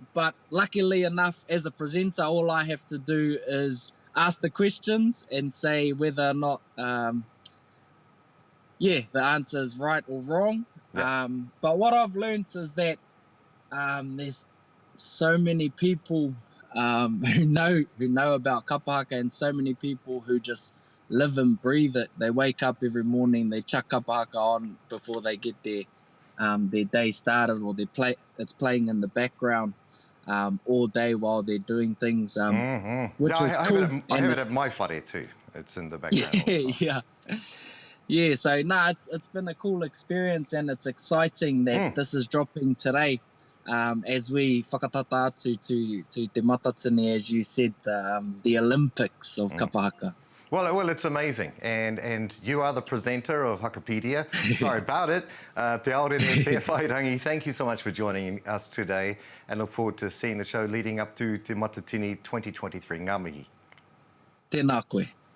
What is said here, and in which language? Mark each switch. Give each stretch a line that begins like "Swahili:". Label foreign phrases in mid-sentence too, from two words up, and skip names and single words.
English: But luckily enough, as a presenter, all I have to do is ask the questions and say whether or not, the answer is right or wrong. Yeah. But what I've learned is that there's so many people who know about
Māori: kapa haka,
English: and so many people who just live and breathe it. They wake up every morning, they chuck
Māori: kapa haka
English: on before they get their day started, or it's playing in the background all day while they're doing things, which Yeah, is I cool. I have it at my whare too. It's in the background all the time. Yeah. So it's been a cool experience, and it's exciting that this is dropping today. As we
Māori: whakatata atu
English: to Te Matatini, as you said, the Olympics of
Māori: kapa haka.
English: Well, it's amazing, and you are the presenter of Hakapedia. Sorry about it.
Māori: Te aore ne te whairangi.
English: Thank you so much for joining us today, and look forward to seeing the show leading up to Te Matatini 2023.
Māori: Ngā mihi. Tēnā koe.